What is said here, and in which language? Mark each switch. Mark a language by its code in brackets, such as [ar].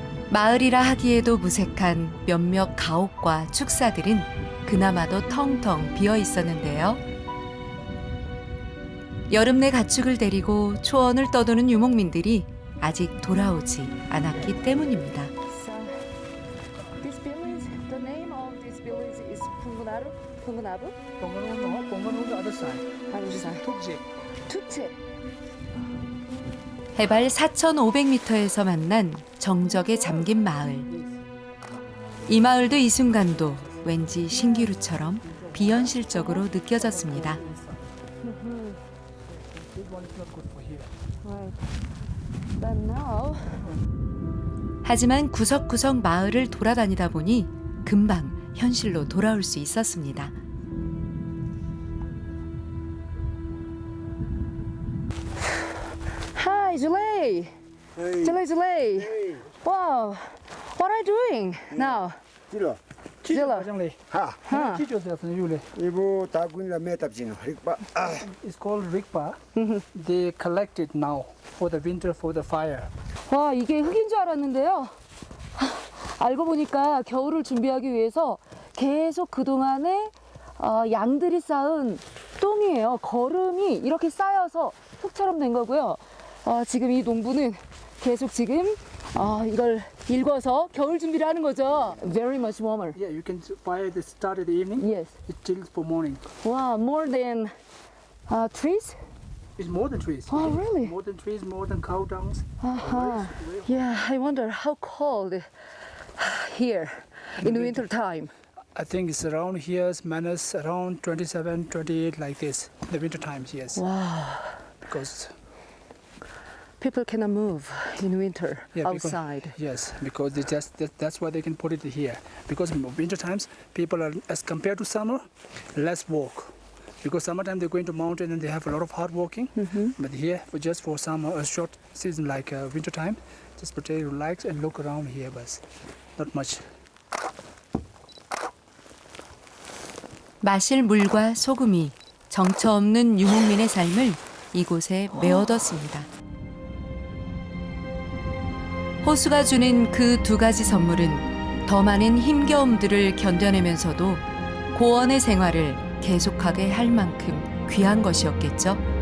[ko] 마을이라 하기에도 무색한 몇몇 가옥과 축사들은 그나마도 텅텅 비어 있었는데요. 여름 내 가축을 데리고 초원을 떠도는 유목민들이 아직 돌아오지 않았기 때문입니다. [en] This village, the name of this village is Pungunaru? Pungunabu? Pongono the other side. Other side. Tukje. [ko] 투체. 해발 4,500m에서 만난 정적에 잠긴 마을. 이 마을도 이 순간도 왠지 신기루처럼 비현실적으로 느껴졌습니다. [en] This one is not good for here. Right. But now, [ko] 하지만 구석구석 마을을 돌아다니다 보니 금방 현실로 돌아올 수 있었습니다. [en] hi, Julie. Hey. Julie. Hey. Wow. What are you doing now? Tilo. Jilla. Ha. Huh. Teach yourself in Yule. Ibu takun la metap sino. Rikpa. It's called Rigpa. They collect it now for the winter for the fire. [ko] 와, 이게 흙인 줄 알았는데요. 알고 보니까 겨울을 준비하기 위해서 계속 그동안에 양들이 쌓은 똥이에요. 거름이 이렇게 쌓여서 흙처럼 된 거고요. 지금 이 농부는 계속 지금 이걸 일궈서 겨울 준비를 하는 거죠. [en] Very much warmer. Yeah, you can fire this start at the evening. Yes. It chills for morning. Wow, more than trees? It's more than trees. Oh, really? More than trees, more than cow dungs. Uh-huh. Yeah, I wonder how cold here in the winter time. I think it's around here, minus around 27, 28 like this. The winter times, yes. Wow. Because people cannot move in winter Yeah, because- outside. Yes, because that's why they can put it here. Because in winter times, people are, as compared to summer, less walk. Because summertime they're going to mountain and they have a lot of hard walking. But here, just for summer, a short season like winter time, just pretend relax and look around here, but not much. [ko] 마실 물과 소금이 정처 없는 유목민의 삶을 이곳에 메워뒀습니다. 호수가 주는 그 두 가지 선물은 더 많은 힘겨움들을 견뎌내면서도 고원의 생활을 계속하게 할 만큼 귀한 것이었겠죠.